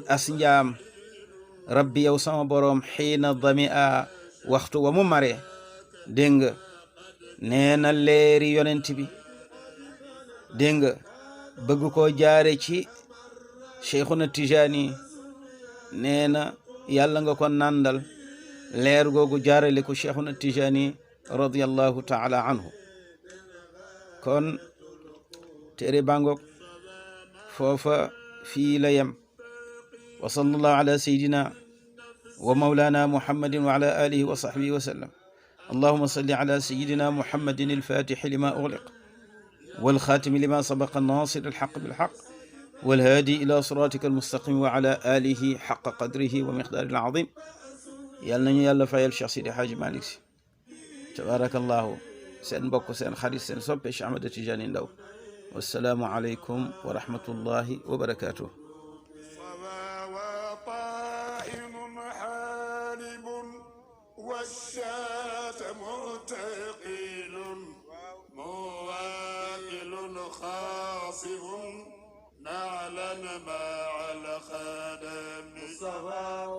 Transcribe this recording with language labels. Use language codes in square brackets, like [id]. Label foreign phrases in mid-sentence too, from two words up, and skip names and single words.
[wo] as njaam rabbi yow sama boroom xiina dami a waxtu wa mu mare dégg nga nee na leeri yonent bi dégg nga bëgg koo jaare ci Cheikhuna Tijaani nee na yàlla nga ko nandal leer googu jaarale ko Cheikhuna Tijaani [ar] رضي الله تعالى عنه. [wo] kon téere bangok foofa fii la yem. [ar] وصلى الله على سيدنا ومولانا محمد وعلى آله وصحبه وسلم. اللهم صل على سيدنا محمد الفاتح لما أغلق والخاتم لما سبق ناصر الحق بالحق والهادي إلى صراطك المستقيم وعلى آله حق قدره ومقداره العظيم. [wo] yal nañu yàlla fayal Cheikh Sidi Hadji Malick Sy tabarakallahu. seen mbokk seen xarit seen soppe Cheikh Ahmed Tidiane Ndao. [ar] والسلام عليكم ورحمة الله وبركاته. والشاة مرتقل مواكل خاص واصف نعلا مع الخدم مصطفى